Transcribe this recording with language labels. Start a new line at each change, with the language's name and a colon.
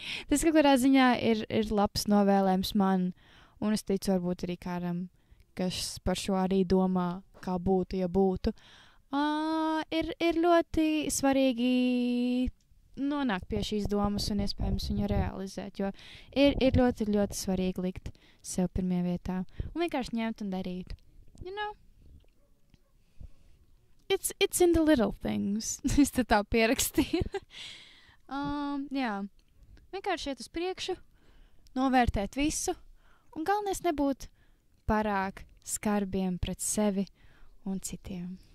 Latvian: tas kaut kādā ziņā ir labs novēlējums man, un es ticu varbūt arī kādam, kas par šo arī domā, kā būtu, ja būtu. Ir ļoti svarīgi nonākt pie šīs domas un iespējams viņu realizēt, jo ir ļoti, ļoti svarīgi likt sev pirmajā vietā un vienkārši ņemt un darīt.
English: You know? It's in the little things.
Latvian: Es te tā pierakstīju. Jā. Vienkārši iet uz priekšu, novērtēt visu un galvenais nebūt pārāk skarbiem pret sevi un citiem.